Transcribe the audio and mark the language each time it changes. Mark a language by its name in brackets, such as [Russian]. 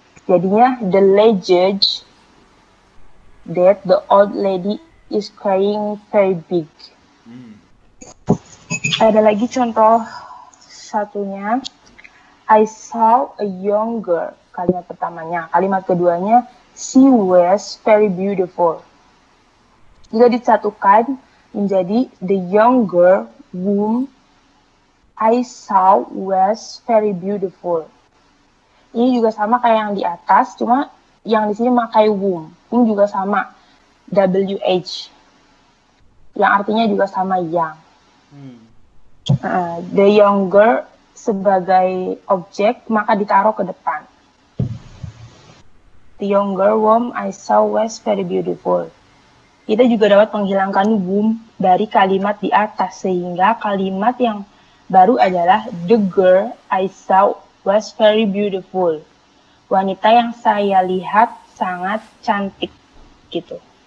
[Indonesian] Jadinya [English] the luggage that the old lady is carrying very big. [Indonesian] Ada lagi contoh satunya. [English] I saw a young girl. [Indonesian] Kalimat pertamanya. Kalimat keduanya, [English] she was very beautiful. [Indonesian] Jika disatukan menjadi [English] the young girl whom I saw was very beautiful. [Indonesian] Ini juga sama kayak yang di atas, cuma yang di sini pakai [English] whom. [Indonesian] Ini juga sama, WH. Yang artinya juga sama yang. [English] The young girl [Indonesian] sebagai objek, maka ditaruh ke depan. [English] The younger whom I saw was very beautiful. [Indonesian] Kita juga dapat menghilangkan whom dari kalimat di atas, sehingga kalimat yang baru adalah [English] the girl I saw was very beautiful. [Indonesian] Wanita yang saya lihat sangat cantik, gitu.